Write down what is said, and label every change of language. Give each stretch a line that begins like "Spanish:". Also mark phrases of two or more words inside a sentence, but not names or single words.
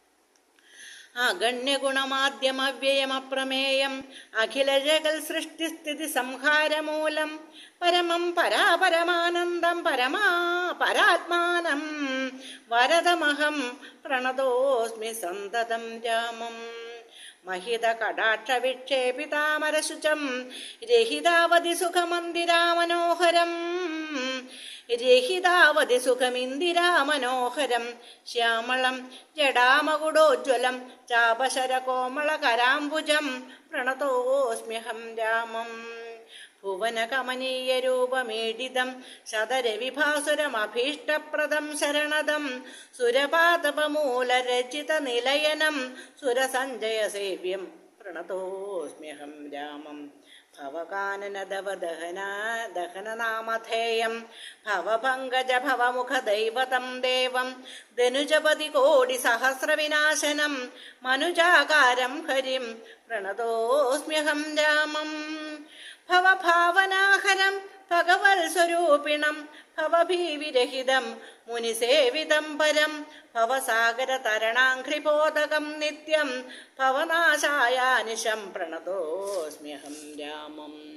Sanskrit: അഗണ്യഗുണമാദ്യമവ്യയമപ്രമേയം അഖില ജഗൽ സൃഷ്ടിസ്ഥിതി സംഹാരമൂലം പരമം പരാപരമാനന്ദം പരാത്മാനം വരദമഹം പ്രണതോസ്മി സന്തതം രാമം. महिद कटाक्ष विक्षेपितामरशुचं रहितावधि सुखमन्दिरामनोहरम् रहितावधि सुखमिन्दिरामनोहरं श्यामलं जडामगुडोज्ज्वलं चापशरकोमलकराम्बुजं प्रणतोऽस्म्यहं रामम् भुवनकमनीयरूपमीडितं शतरविभासुरमभीष्टप्रदं शरणदं सुरपातपमूलरचितनिलयनं सुरसञ्जयसेव्यं प्रणतोऽस्म्यहं रामं ദഹനനാമധേയം ഭവപങ്കജ ഭവമുഖദൈവതം ദേവം ധനുജപതി കോടി സഹസ്രവിനാശനം മനുജാകാരം ഹരിം പ്രണതോസ്മ്യഹം രാമം ഭവഭാവനാഹരം ഭഗവത് സ്വരൂപിണം ഭവഭീവിരഹിതം മുനിസേവിതം പരം ഭവസാഗര തരണാഘ്രിബോധകം നിത്യം ഭവനാശായാനിശം പ്രണതോസ്മ്യഹം രാമം